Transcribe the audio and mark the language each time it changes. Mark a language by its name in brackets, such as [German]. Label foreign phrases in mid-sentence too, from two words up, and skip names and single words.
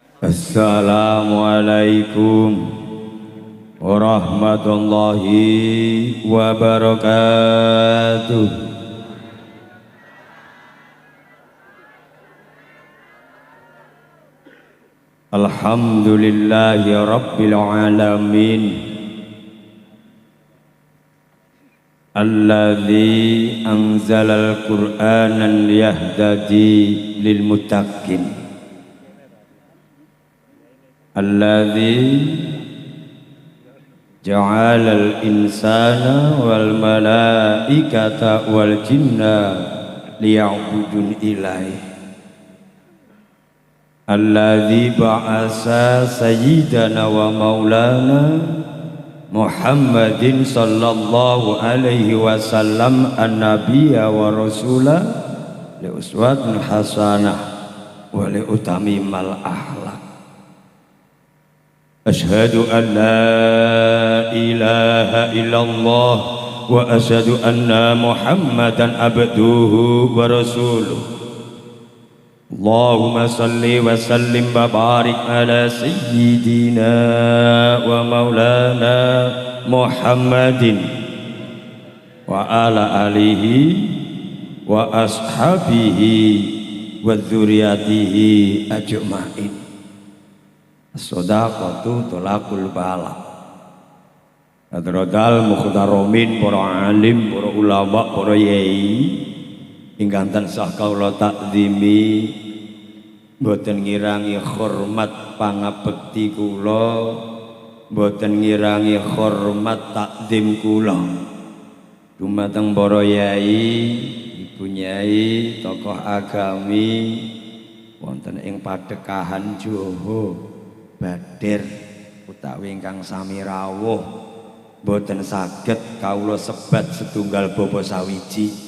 [Arabic] السلام عليكم ورحمة الله وبركاته. الحمد لله رب العالمين, الذي أنزل القرآن ليهدي للمتقين, الذي جعل الإنسان والملائكة والجن ليعبدون إليه, الذي بعث سيدنا ومولانا محمد صلى الله عليه وسلم النبي ورسول لأسوة حسنة ولأتمم الأخلاق. أشهد أن لا إله إلا الله وأشهد أن محمدا عبده ورسوله. اللهم صل وسلم وبارك على سيدنا ومولانا محمد وعلى آله وأصحابه وذريته أجمعين. الصدقة تلاق البلاء. حضرات المحترمين, [Javanese] para alim, para ulama, para yai ingkang tansah kawula takzimi, boten ngirangi hormat pangabekti kula, boten ngirangi hormat takzim kula dumateng para yai, ibu nyai, tokoh agami wonten ing Padekahan Joho Badir utawi ingkang sami rawuh, boten saged kawula sebat setunggal bapa sawiji.